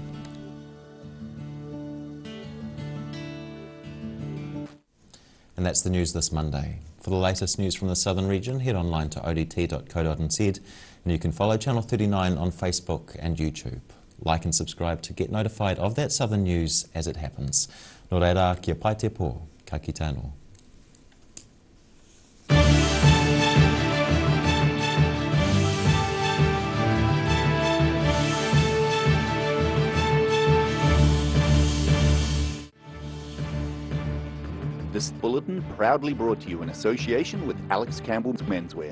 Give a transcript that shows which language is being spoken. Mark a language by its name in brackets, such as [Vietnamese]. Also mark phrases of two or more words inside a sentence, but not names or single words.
[English] And that's the news this Monday. For the latest news from the southern region, head online to odt.co.nz and you can follow Channel 39 on Facebook and YouTube. Like and subscribe to get notified of that southern news as it happens. [Māori] Nō reira, kia pai te pō, ka kite anō. [English] This bulletin proudly brought to you in association with Alex Campbell's Menswear.